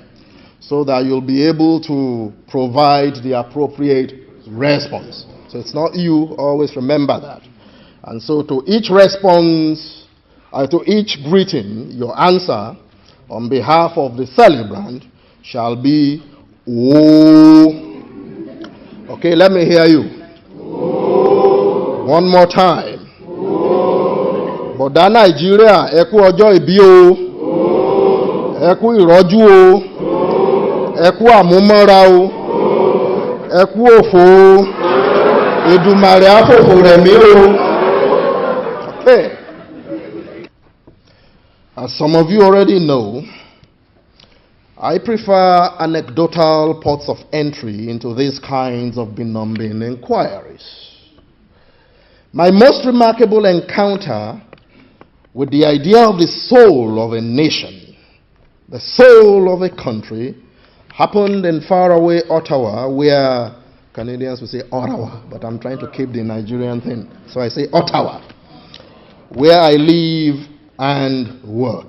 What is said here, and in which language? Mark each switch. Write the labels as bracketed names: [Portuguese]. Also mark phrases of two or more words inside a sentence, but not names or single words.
[English] So that you'll be able to provide the appropriate response. So it's not you, always remember that. And so to each response, to each greeting, your answer on behalf of the celebrant shall be O. Okay, let me hear you. O. One more time. O. Boda Nigeria, [Yoruba] ẹ kú ọjọ́ ìbí o. Ẹ kú ìrọ́jú o. Ẹ kú àmúmọ́ra o. Ẹ kú òfò o. Èdùmàrè àfòfò rẹ̀ mí o. [English] Okay. As some of you already know, I prefer anecdotal ports of entry into these kinds of benumbing inquiries. My most remarkable encounter with the idea of the soul of a nation, the soul of a country, happened in faraway Ottawa, where Canadians will say Ottawa, but I'm trying to keep the Nigerian thing, so I say Ottawa, where I live and work.